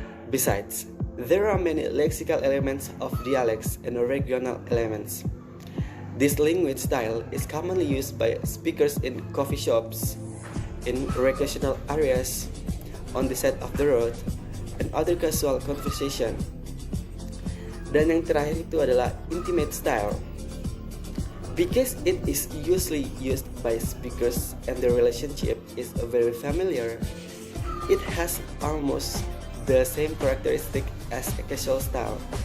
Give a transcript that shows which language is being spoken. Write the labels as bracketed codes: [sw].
[en] Besides, there are many lexical elements of dialects and regional elements. This language style is commonly used by speakers in coffee shops, in recreational areas, on the side of the road, and other casual conversation. [id] Dan yang terakhir itu adalah intimate style. [en] Because it is usually used by speakers and the relationship is very familiar, it has almost the same characteristic as a casual style.